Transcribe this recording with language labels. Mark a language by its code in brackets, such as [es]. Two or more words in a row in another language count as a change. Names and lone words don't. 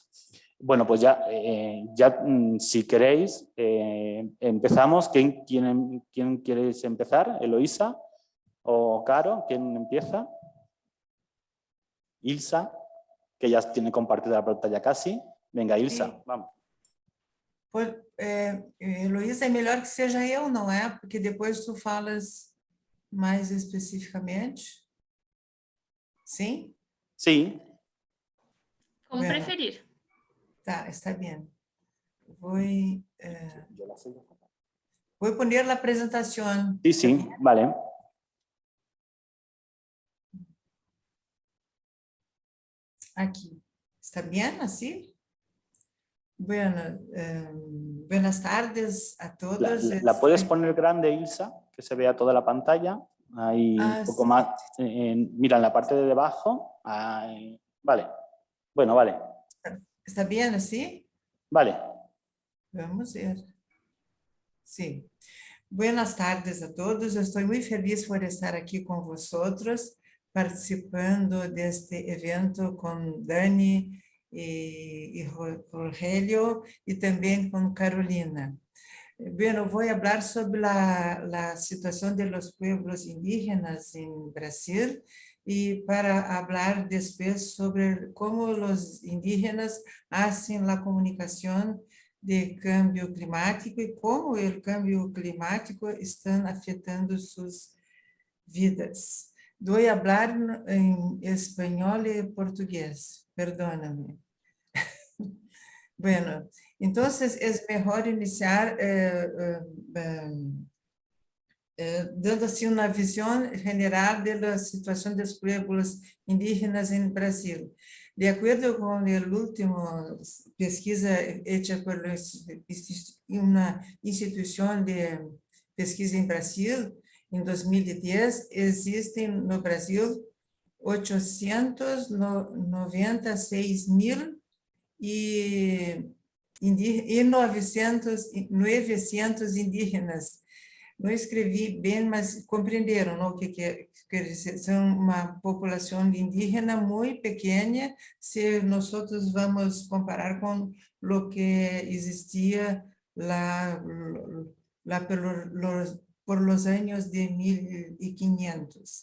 [es] Bueno, pues ya si queréis, empezamos. ¿Quién queréis empezar? ¿Eloisa o Caro? ¿Quién empieza? Ilsa, que ya tiene compartida la pantalla casi. Venga, Ilsa, [pt] Sim. [es] vamos. [pt] Pois, Heloísa, é melhor que seja eu, não é? Porque depois tu falas mais especificamente. Sim? [es] Sí. [pt] Como [es] Bueno. [pt] preferir. Tá, está bem. Vou poner a apresentação. [es] Sí, sí, vale. [pt] Aqui. Está bem assim? [es] Bueno, buenas tardes a todos. ¿La puedes poner grande, Ilsa? Que se vea toda la pantalla. Ahí un poco sí. más. Mira, en la parte de debajo. Ahí. Vale. Bueno, vale. [pt] Está bem assim? [es] Vale. [pt] Vamos ver. Sim. [es] Buenas tardes a todos. [pt] Eu estou muito feliz por estar aqui com vocês, participando deste evento com Dani e Rogelio e também com Carolina. Bueno, vou falar sobre a situação dos [es] pueblos indígenas [pt] em Brasil e para falar depois sobre como os indígenas fazem a comunicação de [es] cambio climático [pt] e como o [es] cambio climático [pt] está afetando suas vidas. Vou falar em espanhol e português, [es] perdóname. Bueno, entonces es mejor iniciar dando así una visión general de la situación de los pueblos indígenas en Brasil. De acuerdo con el último pesquisa hecha por una institución de pesquisa en Brasil, en 2010, existen en Brasil 896.000 e 900 indígenas. Não escrevi bem, mas compreenderam, não? Que quer dizer, são uma população indígena muito pequena, se nós vamos comparar com o que existia lá por los anos de 1500.